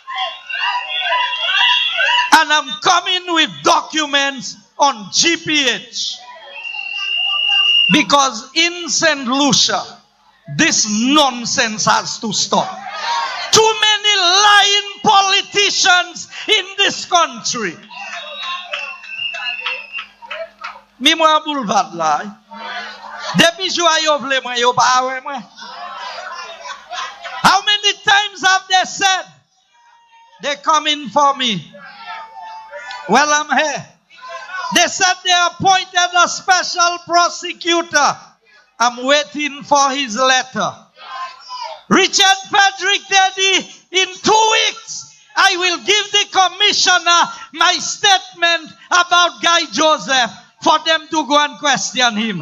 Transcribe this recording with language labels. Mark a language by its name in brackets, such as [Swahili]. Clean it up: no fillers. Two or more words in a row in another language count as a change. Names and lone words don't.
[English] And I'm coming with documents on GPH. Because in St. Lucia, this nonsense has to stop. Too many lying politicians in this country. [Saint Lucian Creole French] Mi mwen boulevard la. Depuis jou yo vle mwen yo pa awe mwen. [English] How many times have they said they're coming for me? Well, I'm here. They said they appointed a special prosecutor. I'm waiting for his letter. Richard Patrick Teddy, in 2 weeks, I will give the commissioner my statement about Guy Joseph for them to go and question him.